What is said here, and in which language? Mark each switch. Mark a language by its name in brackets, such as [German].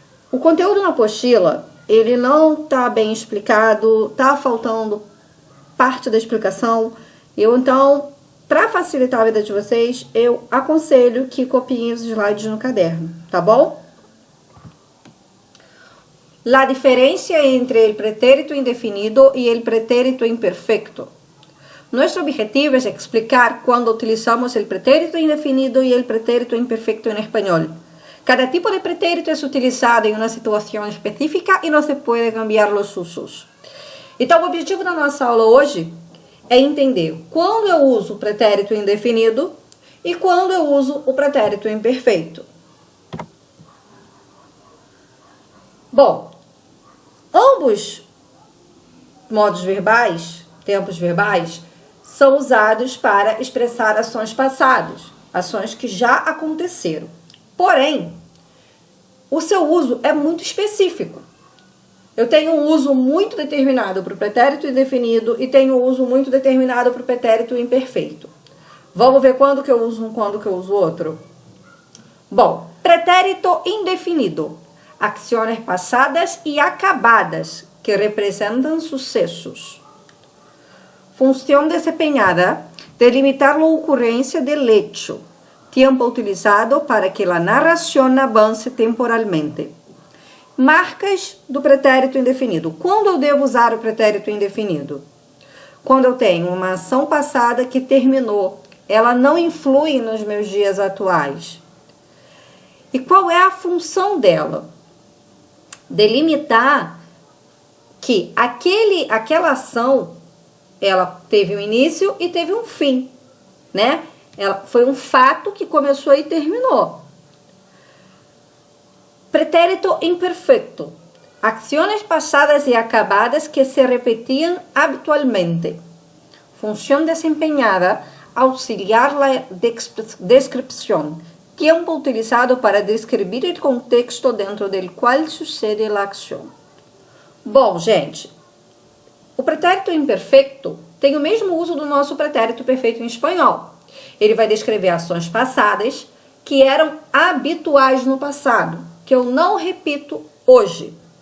[Portuguese] O conteúdo na apostila, ele não está bem explicado, está faltando parte da explicação. Então, para facilitar a vida de vocês, eu aconselho que copiem os slides no caderno, tá bom? [Spanish] La diferencia entre el pretérito indefinido y el pretérito imperfecto. Nuestro objetivo es explicar cuando utilizamos el pretérito indefinido y el pretérito imperfecto en español. Cada tipo de pretérito es utilizado en una situación específica y no se puede cambiar los usos. [Portuguese] Então, o objetivo da nossa aula hoje é entender quando eu uso o pretérito indefinido e quando eu uso o pretérito imperfeito. Bom, ambos modos verbais, tempos verbais, são usados para expressar ações passadas, ações que já aconteceram. Porém, o seu uso é muito específico. Eu tenho um uso muito determinado para o pretérito indefinido e tenho um uso muito determinado para o pretérito imperfeito. Vamos ver quando que eu uso um, quando que eu uso outro? Bom, pretérito indefinido. [Spanish] Acciones pasadas y acabadas que representan sucesos. Función desempeñada, delimitar la ocurrencia del hecho. Tiempo utilizado para que la narración avance temporalmente. [Portuguese] Marcas do pretérito indefinido. Quando eu devo usar o pretérito indefinido? Quando eu tenho uma ação passada que terminou. Ela não influi nos meus dias atuais. E qual é a função dela? Delimitar que aquela ação, ela teve um início e teve um fim, né? Ela foi um fato que começou e terminou. [Spanish] Pretérito imperfecto. Acciones pasadas y acabadas que se repetían habitualmente. Función desempeñada, auxiliar la descripción. Tiempo utilizado [Portuguese] para descrever o contexto dentro do qual sucede a ação. Bom, gente, o pretérito imperfeito tem o mesmo uso do nosso pretérito perfeito em espanhol. Ele vai descrever ações passadas que eram habituais no passado, que eu não repito hoje.